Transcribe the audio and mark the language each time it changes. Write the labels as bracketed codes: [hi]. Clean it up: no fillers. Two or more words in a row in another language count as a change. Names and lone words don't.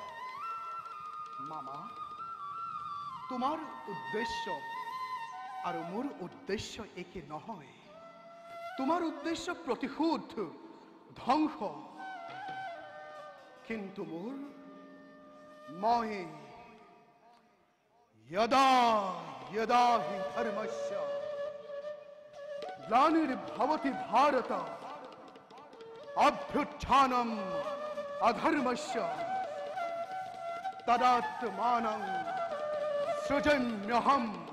[as] মামা, তোমাৰ উদ্দেশ্য আৰু মোৰ উদ্দেশ্য একে নহয়। তোমাৰ উদ্দেশ্য প্ৰতিশোধ, ধ্বংস, কিন্তু মই [sa] यदा यदा हि धर्मस्य ग्लानिर्भवति भारत अभ्युत्थानम् अधर्मस्य तदात्मानं सृजन्यहम्